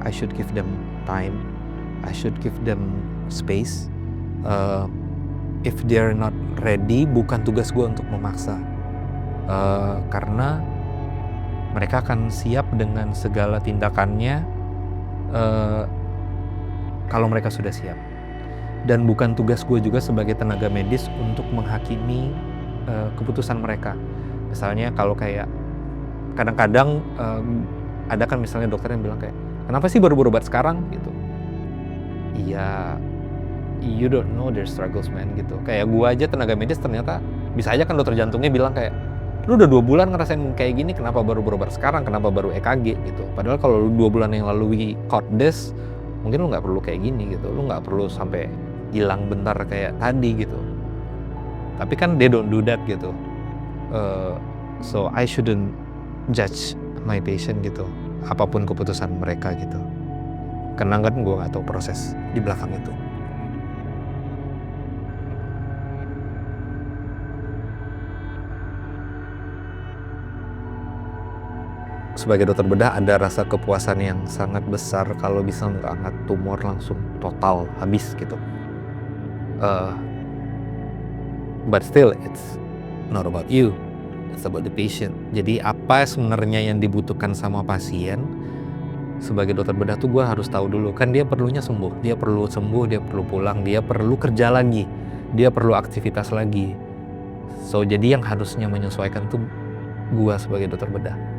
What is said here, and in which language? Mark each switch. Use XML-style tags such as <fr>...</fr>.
<en>I should give them time, I should give them space. If they're not ready,</en> <id>bukan tugas gue untuk memaksa, karena mereka akan siap dengan segala tindakannya kalau mereka sudah siap. Dan bukan tugas gue juga sebagai tenaga medis untuk menghakimi keputusan mereka. Misalnya kalau kayak kadang-kadang ada kan misalnya dokter yang bilang kayak, kenapa sih baru berobat sekarang gitu. Iya,</id> <en>you don't know their struggles man gitu.</en> <id>Kayak gue aja tenaga medis ternyata bisa aja kan dokter jantungnya bilang kayak, lu udah 2 bulan ngerasain kayak gini, kenapa baru berobat sekarang, kenapa baru EKG gitu. Padahal kalau lu 2 bulan yang lalu</id> <en>caught this,</en> <id>mungkin lu gak perlu kayak gini gitu. Lu gak perlu sampai hilang bentar kayak tadi gitu. Tapi kan</id> <en>they don't do that gitu. So I shouldn't judge my patient gitu,</en> <id>apapun keputusan mereka gitu. Karena kan gue gak tahu proses di belakang itu. Sebagai dokter bedah ada rasa kepuasan yang sangat besar kalau bisa mengangkat tumor langsung total habis gitu.</id> <en>But still it's not about you, it's about the patient.</en> <id>Jadi apa sebenarnya yang dibutuhkan sama pasien, sebagai dokter bedah tuh gue harus tahu dulu. Kan dia perlunya sembuh, dia perlu sembuh, dia perlu pulang, dia perlu kerja lagi, dia perlu aktivitas lagi. So jadi yang harusnya menyesuaikan tuh gue sebagai dokter bedah.</id>